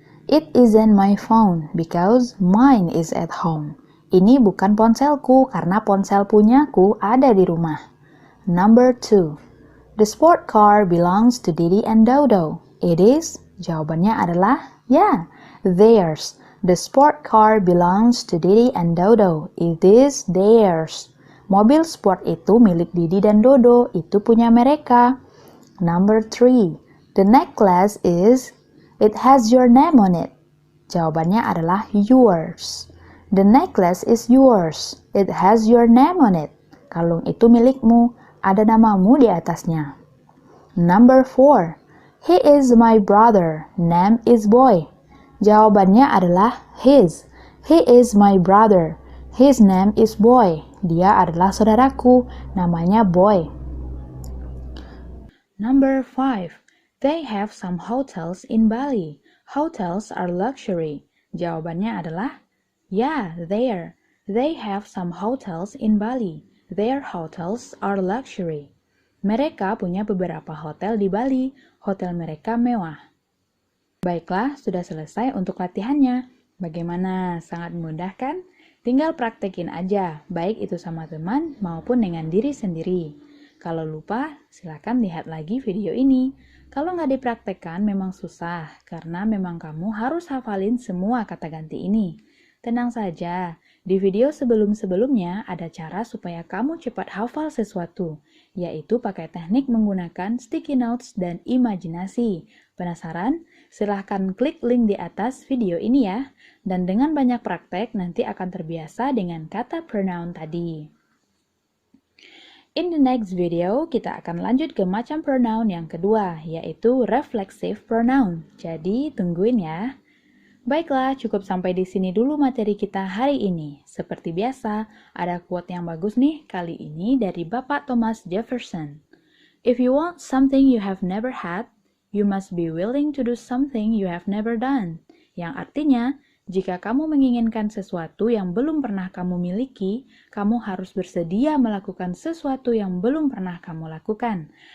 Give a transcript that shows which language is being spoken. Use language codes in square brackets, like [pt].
[en] It isn't my phone because mine is at home. [id] Ini bukan ponselku karena ponsel punyaku ada di rumah. [en] Number 2. The sport car belongs to Didi and Dodo. It is? [id] Jawabannya adalah theirs. [en] The sport car belongs to Didi and Dodo. It is theirs. [id] Mobil sport itu milik Didi dan Dodo. Itu punya mereka. [en] Number 3. The necklace is? It has your name on it. [id] Jawabannya adalah yours. [en] The necklace is yours. It has your name on it. [id] Kalung itu milikmu. Ada namamu di atasnya. [en] Number 4. He is my brother. Name is Boy. [id] Jawabannya adalah his. [en] He is my brother. His name is Boy. [id] Dia adalah saudaraku. Namanya Boy. [en] Number 5. They have some hotels in Bali. Hotels are luxury. [id] Jawabannya adalah there. [en] They have some hotels in Bali. Their hotels are luxury. [id] Mereka punya beberapa hotel di Bali. Hotel mereka mewah. Baiklah, sudah selesai untuk latihannya. Bagaimana? Sangat mudah kan? Tinggal praktekin aja, baik itu sama teman maupun dengan diri sendiri. Kalau lupa, silakan lihat lagi video ini. Kalau nggak dipraktekkan memang susah, karena memang kamu harus hafalin semua kata ganti ini. Tenang saja, di video sebelum-sebelumnya ada cara supaya kamu cepat hafal sesuatu, yaitu pakai teknik menggunakan sticky notes dan imajinasi. Penasaran? Silahkan klik link di atas video ini ya, dan dengan banyak praktek nanti akan terbiasa dengan kata pronoun tadi. [en] In the next video, [id] kita akan lanjut ke macam pronoun yang kedua, yaitu reflexive pronoun. Jadi, tungguin ya. Baiklah, cukup sampai di sini dulu materi kita hari ini. Seperti biasa, ada quote yang bagus nih kali ini dari Bapak Thomas Jefferson. [en] If you want something you have never had, you must be willing to do something you have never done. [id] Yang artinya, jika kamu menginginkan sesuatu yang belum pernah kamu miliki, kamu harus bersedia melakukan sesuatu yang belum pernah kamu lakukan.